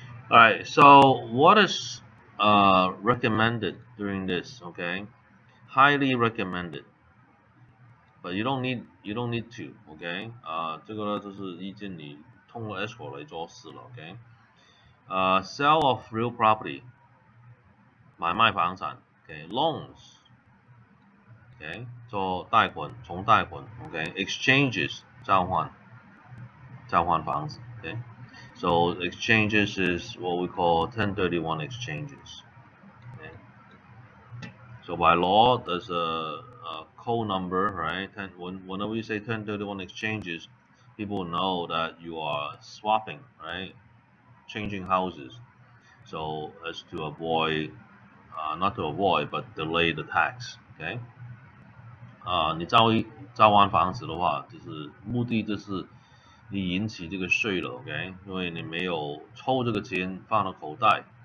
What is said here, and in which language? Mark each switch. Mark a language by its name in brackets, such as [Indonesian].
[English] Alright, so what is recommended during this? Okay, highly recommended, but you don't need to. [Chinese] OK， 这个呢就是意见你通过 escrow 来做事了。 [English] OK， sale of real property [Chinese] 买卖房产。 OK， loans OK 做贷款从贷款。 [English] OK， exchanges [Chinese] 交换房子。 [English] OK。 So exchanges is what we call 1031 exchanges. Okay. So by law, there's a code number, right? Whenever you say 1031 exchanges, people know that you are swapping, right? Changing houses. So as to avoid, not to avoid, but delay the tax. Okay. [Chinese] 你交换房子的话，就是目的就是你引起这个税了。 OK， 因为你没有抽这个钱放到口袋。